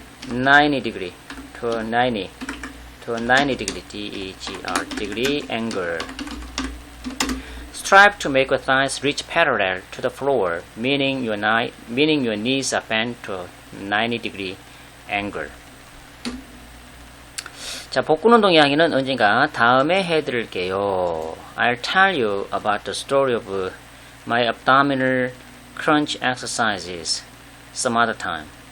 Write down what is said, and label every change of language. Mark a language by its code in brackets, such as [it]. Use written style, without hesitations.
[en] 90 degree to a 90 degree degree angle. Strive to make your thighs reach parallel to the floor, meaning your knees are bent to a 90 degree angle. [ko] 자, 복근 운동 이야기는 언젠가 다음에 해드릴게요. [en] I'll tell you about the story of my abdominal crunch exercises some other time.